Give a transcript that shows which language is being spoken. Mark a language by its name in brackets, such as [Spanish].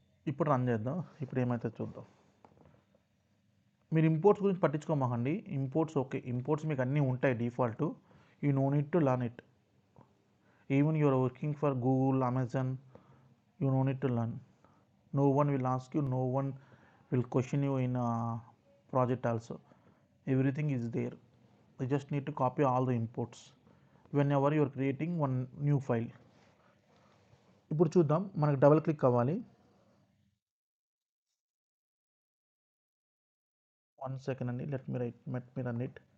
[Telugu] ఇప్పుడు రన్ చేద్దాం. ఇప్పుడు ఏమైతే చూద్దాం. మీరు ఇంపోర్ట్స్ గురించి పట్టించుకోమాకండి. [English] imports okay, imports [Telugu] మీకు అన్నీ ఉంటాయి [English] Default. You no need to learn it. Even you're working for Google, Amazon, you no need to learn. No one will ask you, no one will question you in a project also. Everything is there. You just need to copy all the imports whenever you are creating one new file. [Telugu] ఇప్పుడు చూద్దాం, మనకు double click అవ్వాలి. [English] 1 second అండి, let me run it.